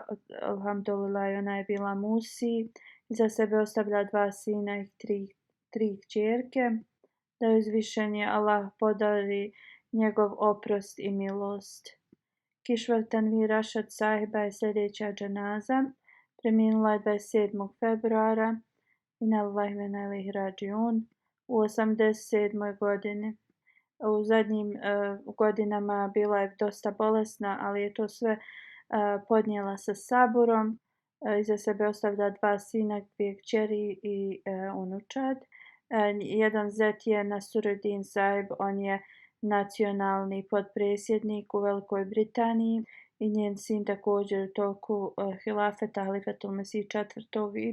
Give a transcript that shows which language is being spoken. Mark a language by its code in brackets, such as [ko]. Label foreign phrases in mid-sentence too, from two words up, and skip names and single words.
[bs] Alhamdulillah, ona je bila musi. Iza sebe ostavlja 2 sina i 3 kćerke. Da joj uzvišeni Allah podari njegov oprost i milost. Kishwar Tanvir Rashad sahiba je sljedeća dženaza. Preminula je 27. februara. [ar] إنا لله وإنا إليه راجعون. [bs] U 87. godini. U zadnjim godinama bila je dosta bolesna, ali je to sve podnijela sa saburom. Iza sebe ostavlja 2 sina, 2 kćeri i unučad. Jedan zet je Nasuruddin Sahib, on je nacionalni potpredsjednik u Velikoj Britaniji i njen sin također u toku hilafeta Halifatul Mesih IV.